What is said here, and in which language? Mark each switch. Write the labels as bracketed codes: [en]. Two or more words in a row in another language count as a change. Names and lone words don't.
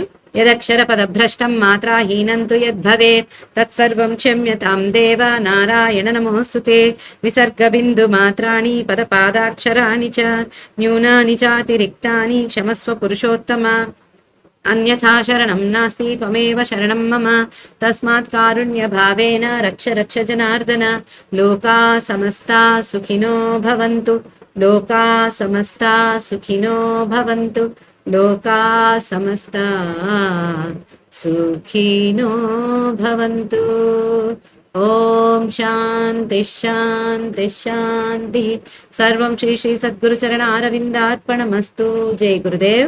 [sa] యదక్షర పదభ్రష్టం మాత్రాహీనంతు యద్భవేత్ తత్సర్వం క్షమ్యతాం దేవ నారాయణ నమోస్తుతే. విసర్గ బిందు మాత్రాణి పదపాదాక్షరాణి చ న్యూనాని చాతిరిక్తాని క్షమస్వ పురుషోత్తమ. అన్యథా శరణం నాస్తి త్వమేవ శరణం మమ. తస్మాత్ కారుణ్య భావేన రక్ష రక్ష జనార్దన. లోకా సమస్తా సుఖినో భవంతు. లోకా సమస్తా సుఖినో భవంతు. లోకా సమస్తా సుఖినో భవంతు. ఓం శాంతి శాంతి శాంతి. సర్వం శ్రీ శ్రీ సద్గురు చరణ అరవిందార్పణమస్తు. జై గురుదేవ్.